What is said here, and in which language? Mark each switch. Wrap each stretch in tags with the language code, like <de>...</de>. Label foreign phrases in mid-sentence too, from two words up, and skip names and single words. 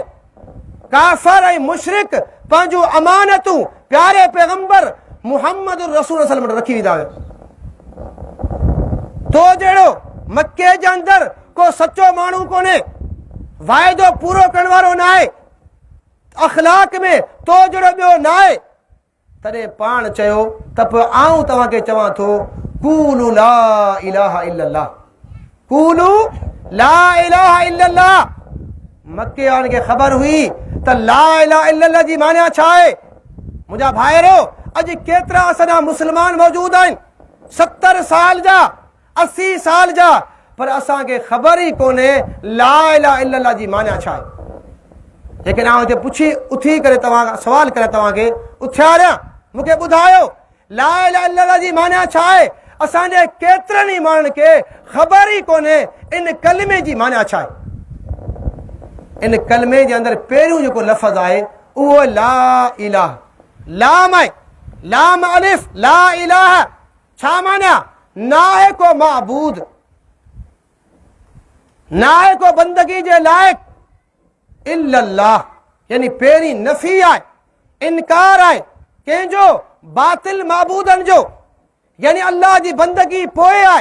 <sd>काफ़िर ऐं मुशरिक पंहिंजूं अमानतूं प्यारे पैगंबर मुहम्मद रसूल सल्लम रखी वेंदा हुआ। तो जहिड़ो मक्के जे अंदरि को सचो माण्हू कोन्हे, वाइदो पूरो करण वारो न आहे, अख़लाक में तो जहिड़ो ॿियो न आहे। तॾहिं पाण चयो त पोइ आऊं तव्हांखे चवां थो,</sd> <ar>قولوا لا إله إلا الله، قولوا لا إله إلا الله.</ar> <sd>मक्के वारनि खे ख़बर हुई त</sd> <ar>لا إله إلا الله</ar> <sd>जी माना छा आहे। मुंहिंजा भाइरो, अॼु केतिरा असांजा मुस्लमान मौजूद आहिनि, 70 साल जा, 80 साल जा, पर असांखे ख़बर ई कोन्हे</sd> <ar>لا إله إلا الله</ar> <sd>जी माना छा आहे। लेकिन आउं हिते पुछी उथी करे तव्हां सवाल करे तव्हांखे उथियारियां, मूंखे ॿुधायो</sd> <ar>لا إله إلا الله</ar> <sd>जी माना छा आहे। असांजे केतिरनि ई माण्हुनि खे ख़बर ई कोन्हे इन कलमे जी माना छा आहे। इन कलमे जे अंदरि पहिरियों जेको लफ़्ज़ आहे उहो</sd> <ar>لا إله,</ar> <sd>लाम आहे, लाम अलिफ,</sd> <ar>لا إله.</ar> <sd>छा माना? ना आहे को माबूद, ना आहे को बंदगी जे लाइक़ इल्लल्लाह। यानी पहिरीं नफ़ी आहे, इनकार आहे कंहिंजो? बातिल माबूदनि जो, यानी अल्लाह जी बंदगी पोइ आहे।</sd>